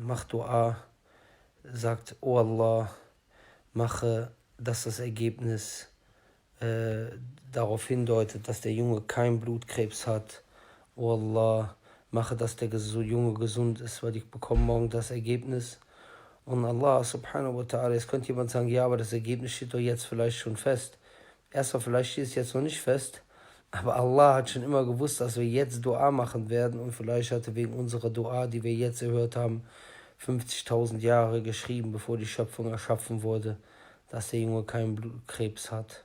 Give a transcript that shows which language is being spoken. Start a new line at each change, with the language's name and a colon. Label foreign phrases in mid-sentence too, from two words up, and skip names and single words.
German: Macht Dua, sagt, oh Allah, mache, dass das Ergebnis darauf hindeutet, dass der Junge keinen Blutkrebs hat. Oh Allah, mache, dass der Junge gesund ist, weil ich bekomme morgen das Ergebnis. Und Allah
Arabic: سبحانه و تعالى,
German: jetzt könnte jemand sagen, ja, aber das Ergebnis steht doch jetzt vielleicht schon fest. Erstmal, vielleicht steht es jetzt noch nicht fest, aber Allah hat schon immer gewusst, dass wir jetzt Dua machen werden, und vielleicht hatte wegen unserer Dua, die wir jetzt gehört haben, 50.000 Jahre geschrieben, bevor die Schöpfung erschaffen wurde, dass der Junge keinen Blutkrebs hat.